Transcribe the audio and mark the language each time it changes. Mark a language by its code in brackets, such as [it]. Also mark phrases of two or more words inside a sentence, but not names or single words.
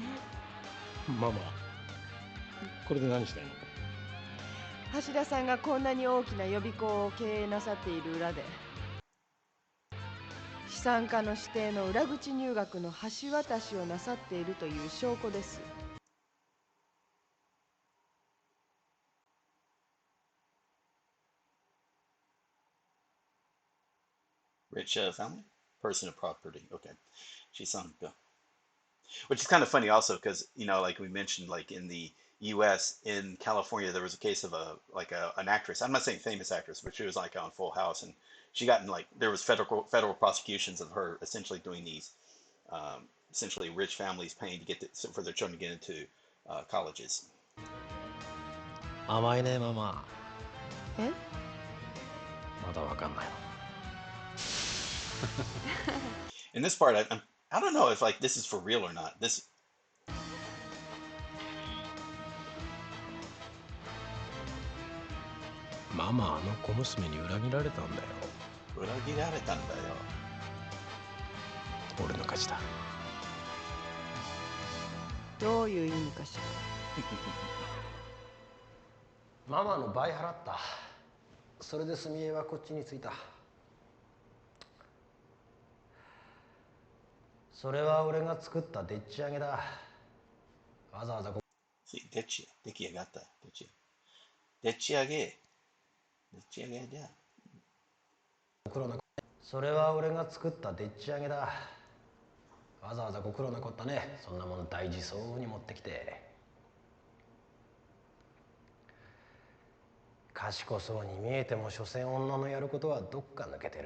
[ja] ママ、これで何したいの？橋田さんがこんなに大きな予備校を経営なさっている裏で、資産家の指定の裏口入学の橋渡しをなさっているという証拠です。 [en] Rich family, person of property. Okay, Shisanka, which is kind of funny also because like we mentioned, like in the U.S. in California, there was a case of an actress. I'm not saying famous actress, but she was like on Full House, and she got in like there was federal prosecutions of her essentially doing these essentially rich families paying to for their children to get into colleges. [ja] 甘いね、ママ。え？まだわかんないの。 [en] In this part, I don't know if like this is for real or not. This [ja] ママ、あの小娘に裏切られたんだよ。裏切られたんだよ。俺の勝ちだ。どういう意味かしら。ママの倍払った。それで澄江はこっちに着いた。それは俺が作ったでっち上げだ。わざわざ Sí, de aquí a gata, de aquí a ge, de aquí a ge ya. それは俺が作ったでっち上げだ。わざわざご苦労なこったね。そんなもん大事そうに持ってきて。賢そうに見えても所詮女のやることはどっか抜けてる。